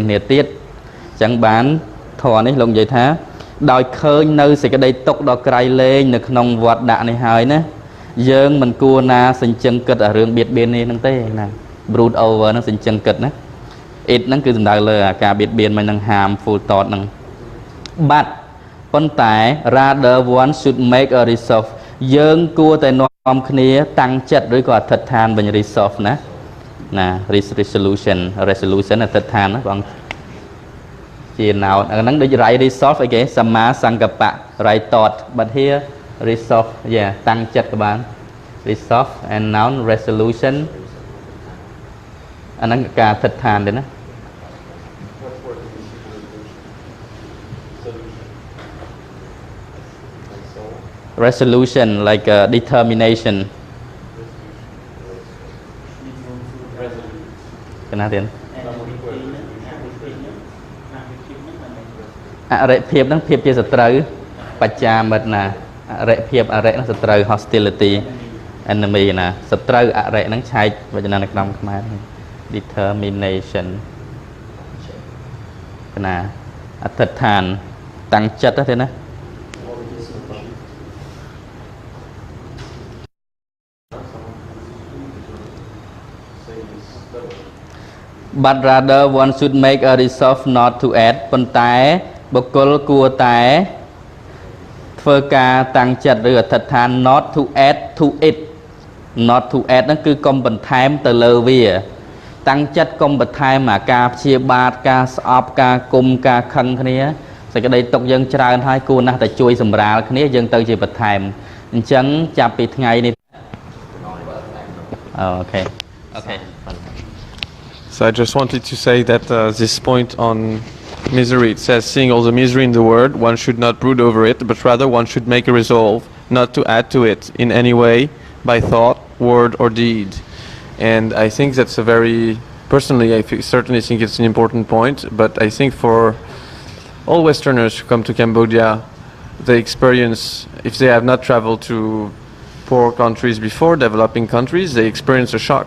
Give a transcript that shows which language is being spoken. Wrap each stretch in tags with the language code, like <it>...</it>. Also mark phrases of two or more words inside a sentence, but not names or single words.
<km>គ្នាទៀតអញ្ចឹងបានធម៌នេះលោកនិយាយថាដោយឃើញនៅសេចក្តីទុក្ខដ៏ក្រៃលែងនៅក្នុងវត្តដាក់នេះហើយ ណាយើងមិនគួរណាសញ្ជឹងគិតអារឿងបៀតបៀននេះហ្នឹងទេណា</km> <en>brood over</en> <km>ហ្នឹងស ញ្ជឹងគិតណា it ហ្នឹងគឺសំដៅលើអាការបៀតបៀនមិននឹង</km> <en>harmful thought</en> <km>ហ្នឹង but ប៉ុន្តែ</km> <en>rather one should make a resolve</en> <km>យើងគួរតែនាំគ្នាតាំងចិត្តឬក៏អធិដ្ឋានវិញ resolve ណា resolution អធិដ្ឋានណាបងជា noun អាហ្នឹងដូច</km> <en>right resolve</en> <km>អីគេសម្មាសង្កប្បៈ</km> <en>right thought but here resolve</en> <km>តាំងចិត្តក៏បាន</km> <en>resolve and noun resolution</en> <km>អាហ្នឹងការអធិដ្ឋានទេណា</km> <en>resolution like determination</en> <km>កណាទៀត អរិភាពហ្នឹងភាពជាសត្រូវបច្ចាមិត្តណាអរិភាពអរិហ្នឹងសត្រូវ</km> <en>hostility enemy</en> <km>ណាសត្រូវអរិហ្នឹងឆែកវចនានុក្រមខ្មែរ determination កណាអធិដ្ឋានតាំងចិត្តទេណា</km> <en>but rather one should make a resolve not to add</en> <km>ប៉ុន្តែបុគ្គល គួរតែធ្វើការតាំងចិត្តឬអធិដ្ឋាន</km> <en>not to add to it not to add</en> <km>ហ្នឹងគឺកុំបន្ថែមទៅលើវាតាំងចិត្តកុំបន្ថែមអាការព្យាបាទការស្អប់ការគុំការខឹងគ្នាសេចក្តីទុកយើងច្រើនហើយគួរណាស់តែជួយសម្រាលគ្នាយើងទៅជាបន្ថែមអញ្ចឹងចាប់ពីថ្ងៃនេះអូខេ</km> <en>So I just wanted to say that this point on misery, it says, seeing all the misery in the world, one should not brood over it, but rather one should make a resolve not to add to it in any way by thought, word or deed. And I think that's a very, personally, certainly think it's an important point, but I think for all Westerners who come to Cambodia, they experience, if they have not traveled to poor countries before, developing countries, they experience a shock.</en>